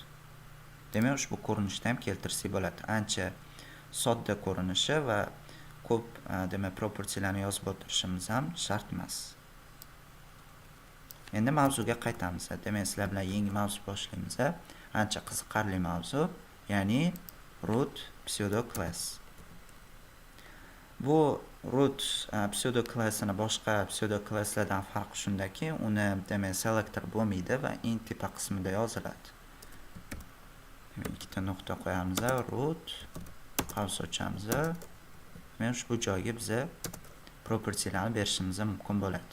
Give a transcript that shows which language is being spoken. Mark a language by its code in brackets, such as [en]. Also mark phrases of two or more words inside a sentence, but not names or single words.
[uz] Demak, ushbu ko'rinishda ham keltirsak bo'ladi. Ancha sodda ko'rinishi va ko'p demak propertylarni yozib o'tirishimiz ham shart emas. Endi mavzuga qaytamiz. Demak, sizlar bilan yangi mavzu boshlaymiz. Ancha qiziqarli mavzu, ya'ni [en] root pseudo class. [uz] Bu [en] root pseudo [uz] classini boshqa pseudo classlardan farqi shundaki, uni demak selector bo'lmaydi va eng tepa qismida yoziladi. Demak, ikkita nuqta qo'yamiz, root qavs ochamiz. Men ushbu joyga biza propertylarni berishimiz mumkin bo'ladi.